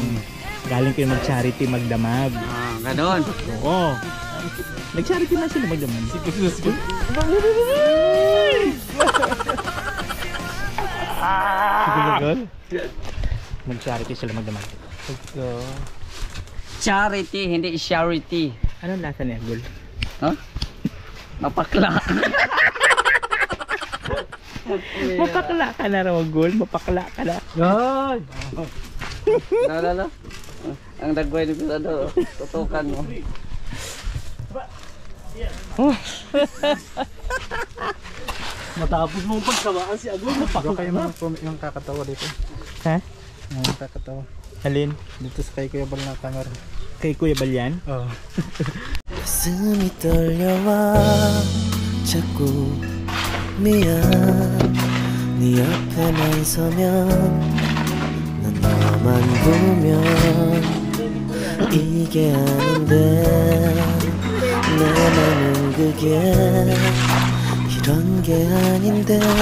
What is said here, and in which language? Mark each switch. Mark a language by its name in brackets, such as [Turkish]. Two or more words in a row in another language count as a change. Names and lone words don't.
[Filipino] Galing kayo mag-charity magdamag. Ganon. Oo. Nag-charity na sila magdamag. Nag-charity sila magdamag. [English] Let's go. [Filipino] Charity, hindi charity. Anong lasa niya, Gul? Huh? Mapakla. Mapakla ka na raw, Gul. Mapakla ka na. Yan! Lala. Ang dagway ni Pirado, tutukan mo. Matapos mong pagkawaan si Agul, mapakla kayo yung kakatawa dito. Ha? Yung kakatawa. Alin? Dito sa kay Kuya Bal na camera. Kay Kuya Balyan? Oo. [Korean] 가슴이 떨려와 자꾸 미안 네 앞에만 서면 난 너만 보면 이게 아닌데 내 맘은 그게 이런 게 아닌데